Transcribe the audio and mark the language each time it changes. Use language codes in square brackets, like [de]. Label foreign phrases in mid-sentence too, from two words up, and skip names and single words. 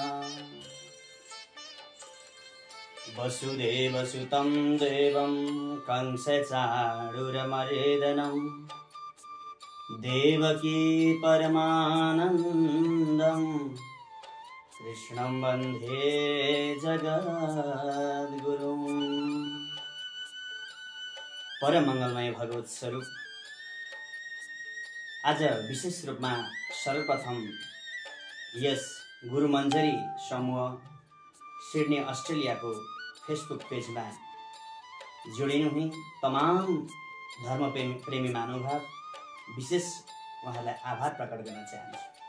[sa] वसुदेवसुतं देवं कंसचाणूरमर्दनं देवकी परमानन्दं कृष्णं वन्दे जगद्गुरुं। [ne] परम मंगलमय भगवत स्वरूप आज विशेष रूपमा सर्वप्रथम यस गुरुमञ्जरी समूह सिडनी अस्ट्रेलिया को फेसबुक पेज में जोडिनु हुने तमाम धर्म प्रेमी महानुभाव विशेष उहाँलाई आभार प्रकट गर्न चाहन्छु।